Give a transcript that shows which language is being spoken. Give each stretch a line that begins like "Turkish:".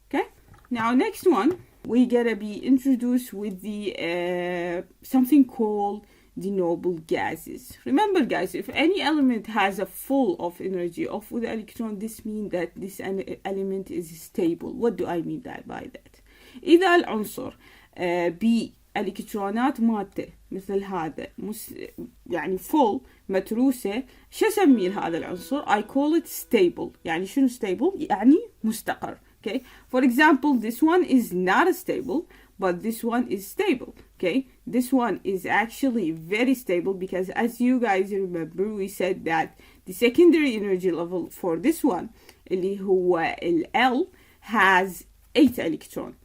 English: Okay, now next one we gonna be introduced with the something called the noble gases. Remember guys, if any element has a full of energy of with electron, this means that this element is stable. What do I mean by that?
Arabic: إذا العنصر بإلكترونات مادة مثل هذا يعني full متروسة، شو أسمي هذا العنصر؟
English: I call it stable.
Arabic: يعني شنو stable؟ يعني مستقر.
English: Okay, for example, this one is not stable, but this one is stable. Okay, this one is actually very stable because as you guys remember, we said that the secondary energy level for this one,
Arabic: اللي هو
English: L, has 8 electrons.